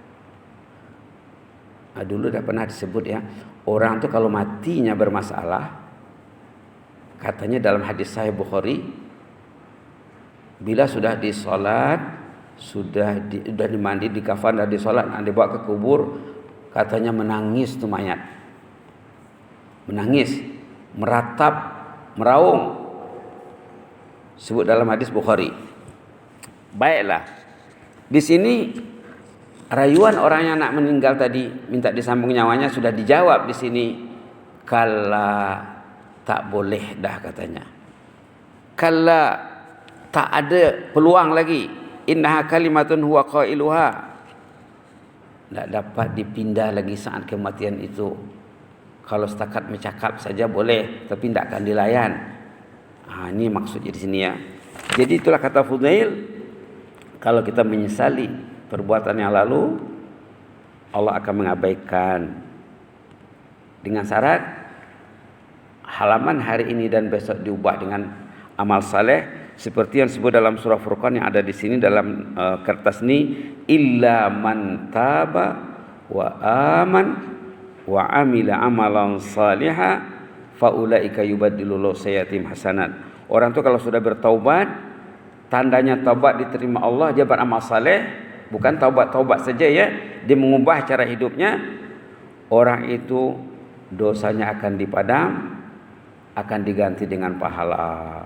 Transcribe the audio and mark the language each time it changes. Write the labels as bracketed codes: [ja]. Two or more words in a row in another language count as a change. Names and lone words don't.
[ms] Nah, dulu dah pernah disebut ya, orang tuh kalau matinya bermasalah, katanya dalam hadis Sahih Bukhari, bila sudah disolat, sudah dimandi, dikafan, dan disolat, dan dibawa ke kubur, katanya menangis tuh mayat, menangis, meratap, meraung, sebut dalam hadis Bukhari. Baiklah, di sini rayuan orang yang nak meninggal tadi minta disambung nyawanya sudah dijawab di sini. Kala, tak boleh dah katanya. Kala, tak ada peluang lagi. [ar] إنها كلمة هو قائلها. [ms] Tak dapat dipindah lagi saat kematian itu. Kalau setakat bercakap saja boleh, tapi tidak akan dilayan. Ini maksudnya di sini ya. Jadi itulah kata Fudail, kalau kita menyesali perbuatan yang lalu, Allah akan mengabaikan dengan syarat halaman hari ini dan besok diubah dengan amal saleh seperti yang disebut dalam surah Furqan yang ada di sini dalam kertas ini, [ar] إلا من تاب وآمن وعمل عملا صالحا فأولئك يبدل الله سيئاتهم حسنات. [ms] Orang itu kalau sudah bertaubat, tandanya taubat diterima Allah, dia beramal saleh. Bukan taubat saja ya, dia mengubah cara hidupnya. Orang itu dosanya akan dipadam, akan diganti dengan pahala.